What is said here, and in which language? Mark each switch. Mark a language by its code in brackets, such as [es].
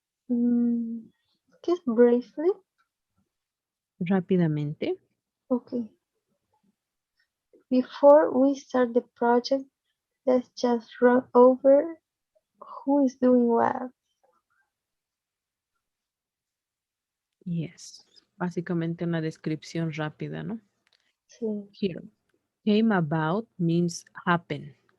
[en] Mm, Kiss briefly. [es] Rápidamente. [en] Okay. Before we start the project, let's just run over who is doing what. Yes. [es] Básicamente una descripción rápida, ¿no? Sí. [en] Here. Came about means happen.